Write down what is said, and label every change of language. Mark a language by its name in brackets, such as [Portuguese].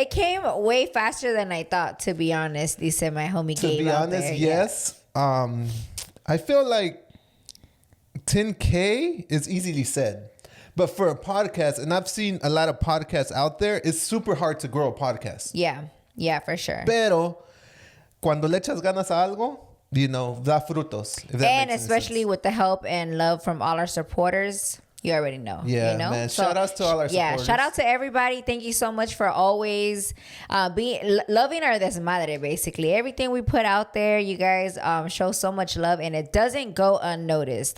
[English] It came way faster than I thought, to be honest. Dice my homie Gabe. To be honest, yes. I feel like 10K is easily said. But for a podcast, and I've seen a lot of podcasts out there, it's super hard to grow a podcast. Yeah, for sure. [Spanish] Pero cuando le echas ganas a algo, da frutos. [English] And especially with the help and love from all our supporters. You already know. Yeah, man. Shout outs to all our supporters. Yeah, shout out to everybody. Thank you so much for always loving our desmadre, basically. Everything we put out there, you guys show so much love, and it doesn't go unnoticed.